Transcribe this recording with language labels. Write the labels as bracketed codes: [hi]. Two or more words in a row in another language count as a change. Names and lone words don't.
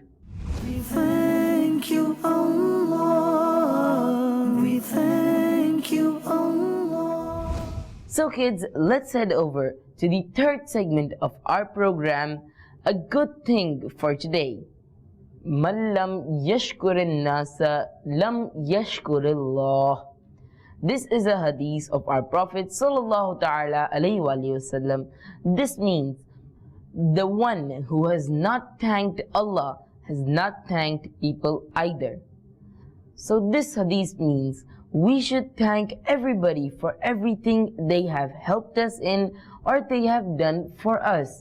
[en] We thank you, Allah. We thank you, Allah. So kids, let's head over to the third segment of our program, a good thing for today. [ar] من لم يشكر الناس لم يشكر الله. [en] This is a hadith of our Prophet [ar] صلى الله تعالى عليه وسلم. [en] This means the one who has not thanked Allah has not thanked people either. So this hadith means we should thank everybody for everything they have helped us in or they have done for us.